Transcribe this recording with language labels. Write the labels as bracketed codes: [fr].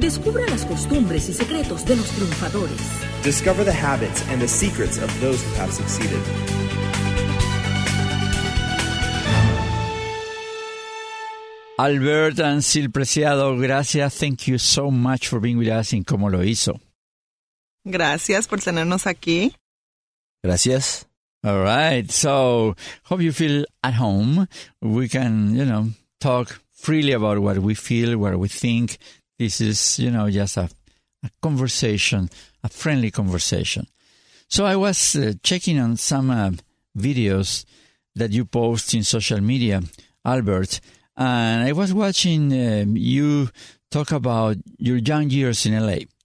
[es] Descubra las costumbres y secretos de los triunfadores. [en] Discover the habits and the secrets of those who have succeeded. Albert and Syl Preciado, [es] gracias. [en] Thank you so much for being with us in Cómo lo Hizo. [es] Gracias por tenernos aquí. Gracias. [en] All right. So, hope you feel at home. We can, talk freely about what we feel, what we think. This is, just a conversation, a friendly conversation. So, I was checking on some videos that you post in social media, Albert, and I was watching you talk about your young years in LA.